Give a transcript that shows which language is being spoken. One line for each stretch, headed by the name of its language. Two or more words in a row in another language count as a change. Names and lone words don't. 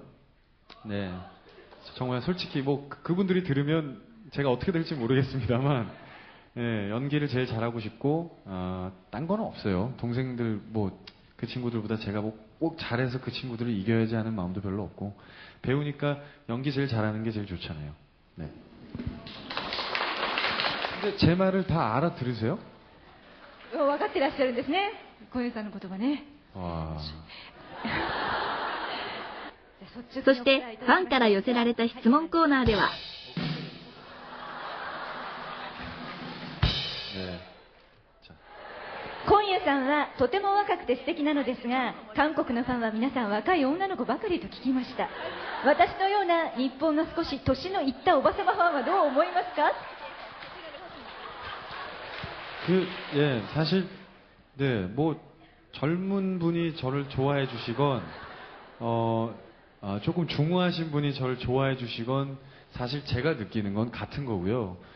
Korean: 네, 정말 솔직히 뭐 그분들이 들으면 제가 어떻게 될지 모르겠습니다만, 네, 연기를 제일 잘하고 싶고, 딴 거는 없어요. 동생들 뭐 그 친구들보다 제가 뭐 꼭 잘해서 그 친구들을 이겨야지 하는 마음도 별로 없고, 배우니까 연기 제일 잘하는 게 제일 좋잖아요. 네. 근데 제 말을 다 알아들으세요?
Japanese: 分かってらっしゃるんですね。小遊さんの言葉ね。
Korean: 와.
Japanese: そしてファンから寄せられた質問コーナーでは、
Korean: 네.
Japanese: 今夜さんはとても若くて素敵なのですが、韓国のファンは皆さん若い女の子ばかりと聞きました。私のような日本の少し年のいったおばさまファンはどう思いますか？
Korean: 예, 사실, 네, 뭐, 젊은 분이 저를 좋아해 주시건, 조금 중후하신 분이 저를 좋아해 주시건, 사실 제가 느끼는 건 같은 거고요.